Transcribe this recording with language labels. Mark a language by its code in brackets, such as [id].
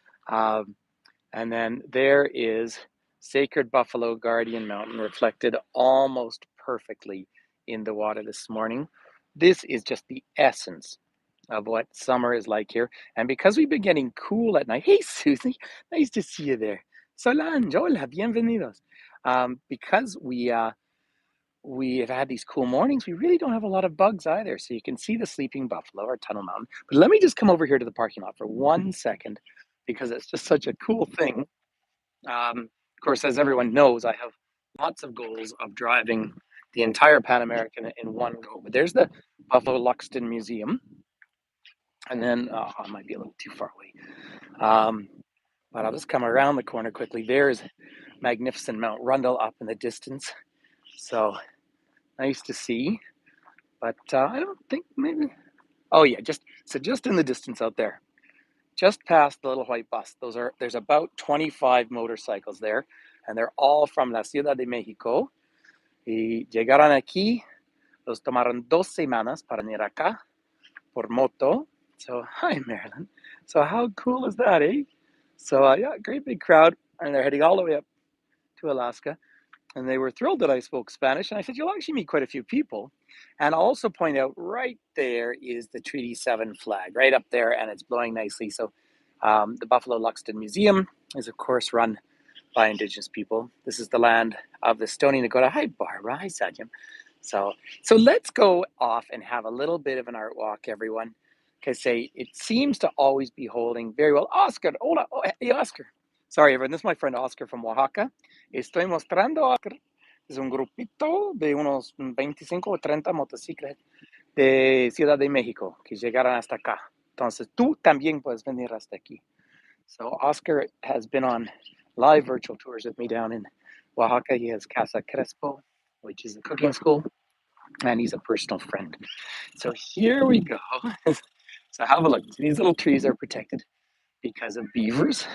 [en] Um, and then there is Sacred Buffalo Guardian Mountain reflected almost perfectly in the water this morning. This is just the essence of what summer is like here. And because we've been getting cool at night, hey Susie, nice to see you there. [es] Solange, hola, bienvenidos. [en] Because we have had these cool mornings. We really don't have a lot of bugs either. So you can see the sleeping buffalo or tunnel mountain. But let me just come over here to the parking lot for 1 second because it's just such a cool thing. Of course, as everyone knows, I have lots of goals of driving the entire Pan American in one go. But there's the Buffalo Luxton Museum. And then I might be a little too far away. But I'll just come around the corner quickly. There's magnificent Mount Rundle up in the distance. So nice to see. But I don't think maybe. Oh yeah, just in the distance out there, just past the little white bus. There's about 25 motorcycles there, and they're all from la Ciudad de México. [es] Y llegaron aquí. Los tomaron 2 semanas para venir acá por moto. [en] So hi Marilyn. So how cool is that, eh? So yeah, great big crowd, and they're heading all the way up to Alaska. And they were thrilled that I spoke Spanish. And I said, you'll actually meet quite a few people. And I'll also point out right there is the Treaty 7 flag, right up there, and it's blowing nicely. So the Buffalo Luxton Museum is, of course, run by Indigenous people. This is the land of the Stony Nakoda. Hi, Barbara. Hi, Satyam. So let's go off and have a little bit of an art walk, everyone. Because it seems to always be holding very well. Oscar, hola, oh, hey, Oscar. Sorry, everyone. This is my friend Oscar from Oaxaca. [es] Estoy mostrando, Oscar. Es un grupito de unos 25 o 30 motocicletas de Ciudad de México que llegaron hasta acá. Entonces, tú también puedes venir hasta aquí. [en] So Oscar has been on live virtual tours with me down in Oaxaca. He has Casa Crespo, which is a cooking school, and he's a personal friend. So here we go. So have a look. These little trees are protected because of beavers.